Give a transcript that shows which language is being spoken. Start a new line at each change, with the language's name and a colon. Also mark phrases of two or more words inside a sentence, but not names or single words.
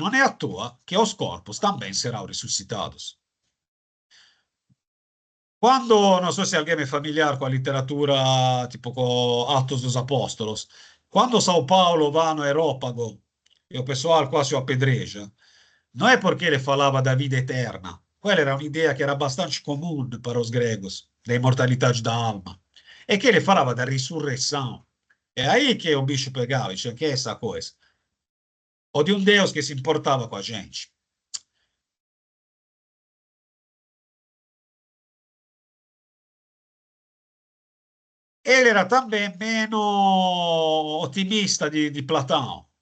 Portuguese: Não é à toa que os corpos também serão ressuscitados. Quando,
Italian: non so se
Portuguese: alguém é familiar com a literatura, tipo com Atos dos Apóstolos, quando São Paulo va no Aerópago e o pessoal quase o apedreja, não é porque ele falava da vida eterna.
Italian: Quella era un'idea che era bastante comune
Portuguese: para os gregos, da imortalidade da alma. E che ele falava da risurreição. É aí que o bicho pegava, dizia, que é essa coisa? Ou de um Deus que se importava com a gente. Ele era também
Italian: meno otimista di
Portuguese: Platão.